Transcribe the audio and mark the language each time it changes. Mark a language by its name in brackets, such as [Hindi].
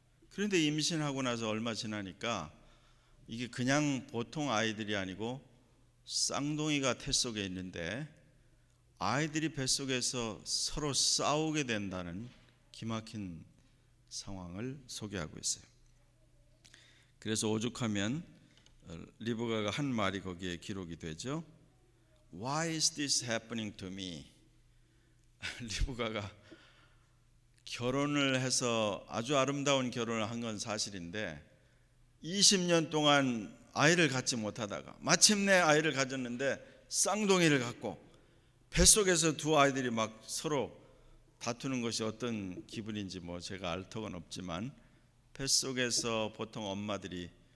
[Korean] 그런데 임신하고 나서 얼마 지나니까 이게 그냥 보통 아이들이 아니고 쌍둥이가 태 속에 있는데 아이들이 뱃속에서 서로 싸우게 된다는 기막힌 상황을 소개하고 있어요. 그래서 오죽하면 리브가가 한 말이 거기에 기록이 되죠. [English] Why is this happening to me? [Korean] 리브가가 결혼을 해서 아주 아름다운 결혼을 한 건 사실인데 20년 동안 아이를 갖지 못하다가 마침내 아이를 가졌는데 쌍둥이를 갖고 뱃속에서 두 아이들이 막 서로 다투는 것이 어떤 기분인지 뭐 제가 알 턱은 없지만 뱃속에서 보통 엄마들이